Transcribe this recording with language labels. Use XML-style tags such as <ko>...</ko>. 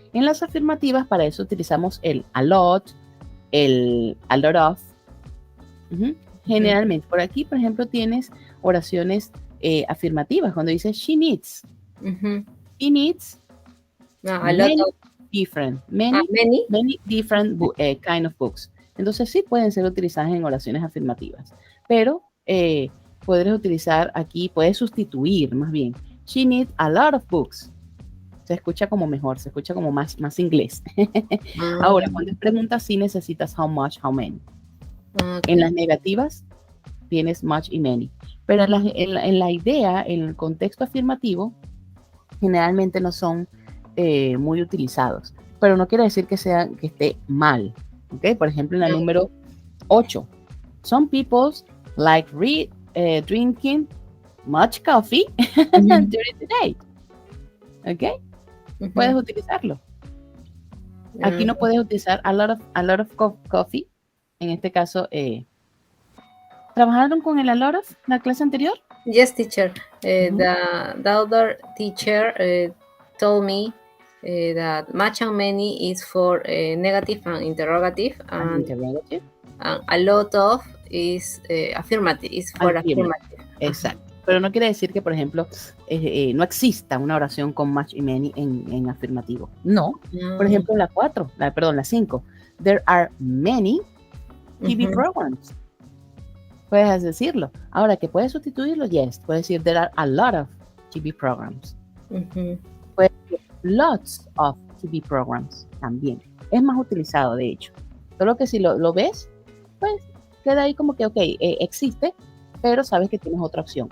<es>En las afirmativas, para eso utilizamos el a lot, el a lot of. Generalmente, por aquí, por ejemplo, tienes oraciones afirmativas, cuando dices</es> <en>she needs. She needs a lot of different, many different kind of books.</en> <es>Entonces sí pueden ser utilizadas en oraciones afirmativas, pero puedes utilizar aquí, puedes sustituir más bien.</es> <en>She needs a lot of books.</en> <es>Se escucha como mejor, se escucha como más inglés. Ahora, cuando es pregunta, sí necesitas how much, how many. En las negativas tienes much y many. Pero en la idea, en el contexto afirmativo, generalmente no son muy utilizados. Pero no quiere decir que esté mal. ¿Okay? Por ejemplo, en la número 8.</es> <en>Some people like drinking much coffee during the day.</en> <es>¿Ok? Puedes utilizarlo. Aquí no puedes utilizar a lot of coffee. En este caso, ¿trabajaron con el a lot of la clase anterior?</es> <en>Yes, teacher. The other teacher told me that much and many is for negative and interrogative. And a lot of is affirmative, is for affirmative.</en> <es>Exacto. Pero no quiere decir que, por ejemplo, no exista una oración con much y many en afirmativo. No. Por ejemplo, la 5.</es> <en>There are many TV programs.</en> <es>Puedes decirlo. Ahora, que puedes sustituirlo, yes. Puedes decir</es> <en>there are a lot of TV programs.</en> <es>Puedes decir lots of TV programs también. Es más utilizado, de hecho. Solo que si lo ves, pues queda ahí como que, ok, existe, pero sabes que tienes otra opción.</es>